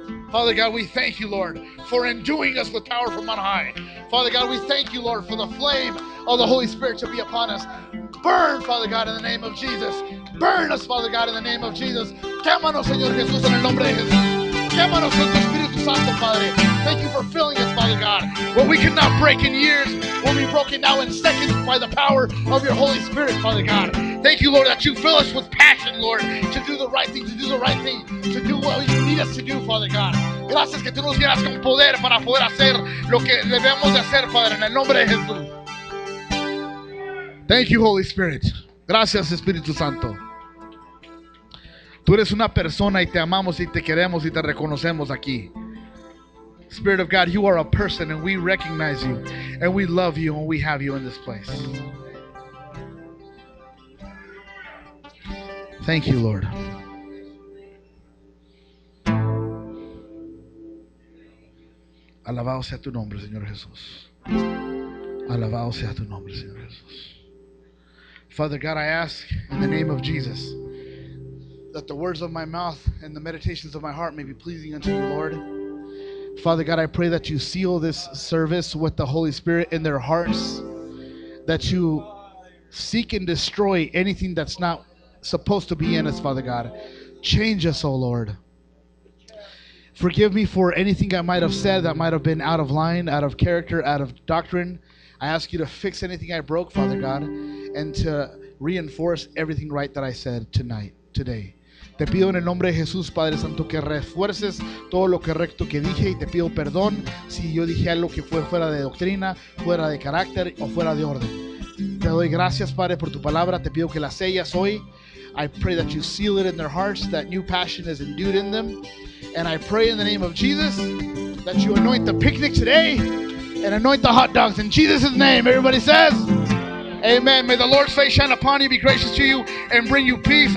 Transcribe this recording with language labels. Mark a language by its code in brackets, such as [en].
[en] Father God, we thank you, Lord, for enduing us with power from on high. Father God, we thank you, Lord, for the flame of the Holy Spirit to be upon us. Burn, Father God, in the name of Jesus. Burn us, Father God, in the name of Jesus. [es] Quémanos, Señor Jesús, en el nombre de Jesús. Quémanos con tu Espíritu Santo, Padre. [en] Thank you for filling us, Father God. What we could not break in years will be broken now in seconds by the power of your Holy Spirit, Father God. Thank you, Lord, that you fill us with passion, Lord, to do the right thing, to do the right thing, to do what you need us to do, Father God. [es] Gracias que tú nos llenas con poder para poder hacer lo que debemos de hacer, Padre, en el nombre de Jesús. [en] Thank you, Holy Spirit. [es] Gracias, Espíritu Santo. Tú eres una persona y te amamos y te queremos y te reconocemos aquí. [en] Spirit of God, you are a person and we recognize you and we love you and we have you in this place. Thank you, Lord. [es] Alabado sea tu nombre, Señor Jesús. Alabado sea tu nombre, Señor Jesús. [en] Father God, I ask in the name of Jesus that the words of my mouth and the meditations of my heart may be pleasing unto you, Lord. Father God, I pray that you seal this service with the Holy Spirit in their hearts, that you seek and destroy anything that's not supposed to be in us, Father God. Change us, oh Lord. Forgive me for anything I might have said that might have been out of line, out of character, out of doctrine. I ask you to fix anything I broke, Father God, and to reinforce everything right that I said today. [es] Te pido en el nombre de Jesús, Padre Santo, que refuerces todo lo correcto que dije y te pido perdón si yo dije algo que fue fuera de doctrina, fuera de carácter o fuera de orden. Te doy gracias, Padre, por tu palabra. Te pido que la sellas hoy. [en] I pray that you seal it in their hearts, that new passion is endued in them. And I pray in the name of Jesus that you anoint the picnic today and anoint the hot dogs in Jesus' name. Everybody says, amen. May the Lord's face shine upon you, be gracious to you, and bring you peace.